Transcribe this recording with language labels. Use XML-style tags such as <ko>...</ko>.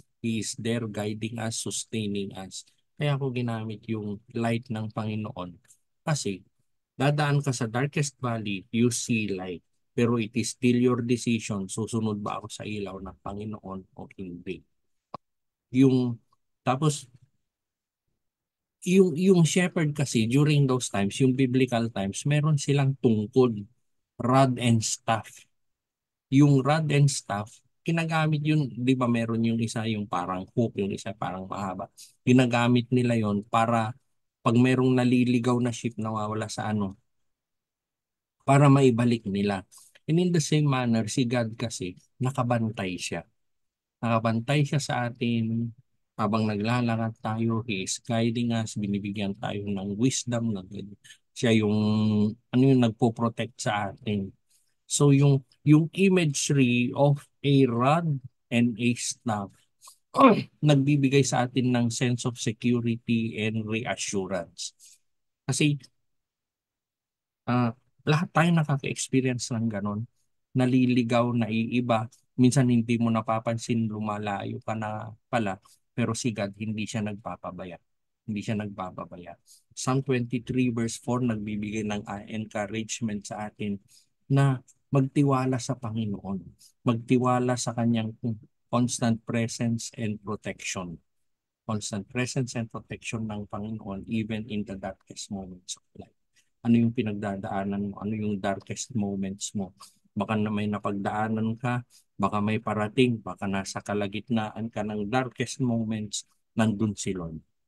<en>He is there guiding us, sustaining us.</en> <tl>Kaya ako ginamit yung light ng Panginoon. Kasi dadaan ka sa darkest valley,</tl> <en>you see light.</en> <tl>Pero</tl> <en>it is still your decision,</en> <tl>susunod ba ako sa ilaw ng Panginoon o hindi. Yung, tapos, yung shepherd kasi during those times, yung biblical times, meron silang tungkod,</tl> <en>rod and staff.</en> <tl>Yung rod and staff, ginagamit yun, di ba meron yung isa yung parang hook, yung isa parang mahaba. Ginagamit nila yon para pag merong naliligaw na ship na nawawala sa ano, para maibalik nila.</tl> <en>And in the same manner,</en> <tl>si God kasi, nakabantay siya. Nakabantay siya sa atin habang naglalakad tayo.</tl> <en>He is guiding us,</en> <tl>binibigyan tayo ng</tl> <en>wisdom.</en> <tl>Siya yung, ano yung nagpo-protect sa atin. So yung imagery of a rod and a staff nagbibigay sa atin ng</tl> <en>sense of security and reassurance.</en> <tl>Kasi lahat tayo nakaka-experience ng ganon. Naliligaw, naiiba. Minsan hindi mo napapansin, lumalayo ka na pala. Pero si God, hindi siya nagpapabaya. Hindi siya nagpapabaya. Psalm 23 verse 4 nagbibigay ng encouragement sa atin na magtiwala sa Panginoon. Magtiwala sa kanyang</tl> <en>constant presence and protection. Constant presence and protection</en> <tl>ng Panginoon</tl> <en>even in the darkest moments of life.</en> <tl>Ano yung pinagdadaanan mo? Ano yung darkest moments mo? Baka na may napagdaanan ka, baka may parating, baka nasa kalagitnaan ka ng darkest moments, nandun si Lord.</tl>